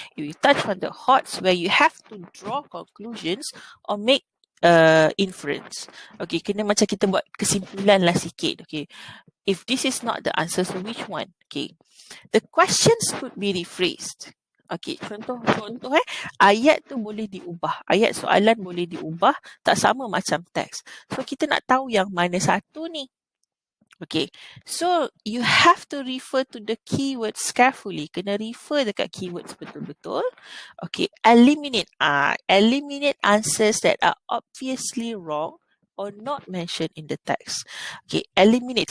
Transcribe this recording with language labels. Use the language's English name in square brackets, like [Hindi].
[English] You touch on the HOTS where you have to draw conclusions or make inference. [Malay] Okay, kena macam kita buat kesimpulan lah sikit. Okay, [English] if this is not the answer, so which one? Okay, the questions could be rephrased. [Malay] Okay, contoh ayat tu boleh diubah. Ayat soalan boleh diubah, tak sama macam teks. So kita nak tahu yang mana satu ni. [English] Okay, so you have to refer to the keywords carefully. [Malay] Kena refer dekat keywords betul-betul. [English] Okay, eliminate answers that are obviously wrong or not mentioned in the text. Okay, eliminate.